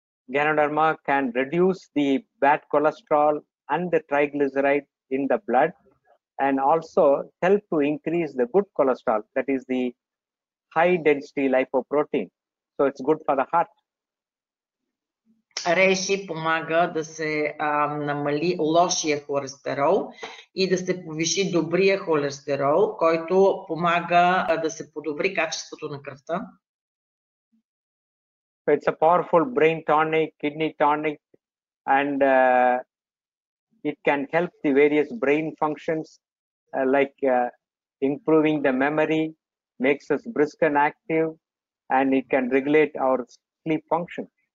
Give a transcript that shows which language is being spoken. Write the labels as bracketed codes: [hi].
[en] Ganoderma can reduce the bad cholesterol and the triglyceride in the blood, and also help to increase the good cholesterol, that is the high density lipoprotein. So it's good for the heart. [bg] Reishi помага да се намали лошия холестерол и да се повиши добрия холестерол, който помага да се подобри качеството на кръвта. [en] So it's a powerful brain tonic, kidney tonic, and it can help the various brain functions like improving the memory, makes us brisk and active, and it can regulate our sleep function.